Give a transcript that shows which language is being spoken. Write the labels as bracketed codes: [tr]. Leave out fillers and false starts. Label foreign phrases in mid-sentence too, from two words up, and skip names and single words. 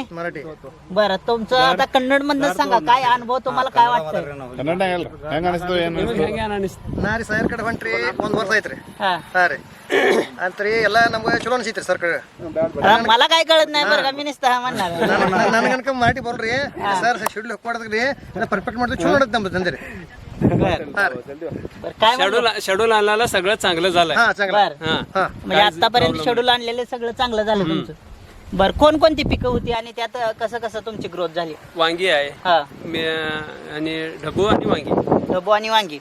[mr] बरं. तुमचं आता कन्नड मधनं सांगा काय अनुभव तुम्हाला काय वाटतंय? मला काय कळत नाही बरं का, मी नुसतं हा म्हणणार. [kn] ಮರಾಠಿ ಬರ್ರಿ ಸರ್ ಶೆಡ್ಯೂಲ್ ಹಾಕಿ ಮಾಡಿದ್ರಿ ಪರ್ಫೆಕ್ಟ್ ಮಾಡಿದ್ರೆ ಚಲೋ ನಡೀತದೆ ನಮ್ದು ದಂಧೆ. [mr] शेड्यूल आणायला सगळं चांगलं झालंय. म्हणजे आतापर्यंत शेड्यूल आणलेले सगळं चांगलं झालं तुमचं. बरं. कोणकोणती पिकं होती आणि त्यात कसं कसं तुमची ग्रोथ झाली? वांगी आहे आणि ढबू आणि वांगी.